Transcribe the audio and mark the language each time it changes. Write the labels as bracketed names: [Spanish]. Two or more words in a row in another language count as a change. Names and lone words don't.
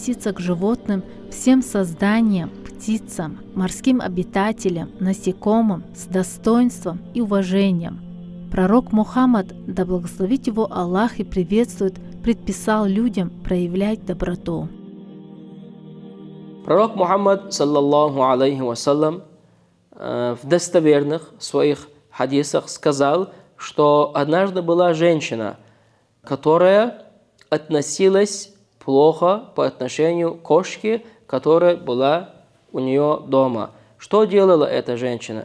[Russian] к животным, всем созданиям, птицам, морским обитателям, насекомым с достоинством и уважением. Пророк Мухаммад, да благословит его Аллах и приветствует, предписал людям проявлять доброту. Пророк Мухаммад, [Arabic] صلى الله عليه وسلم, [Russian] в достоверных своих хадисах сказал, что однажды была женщина, которая относилась плохо по отношению к кошке, которая была у нее дома. Что делала эта женщина?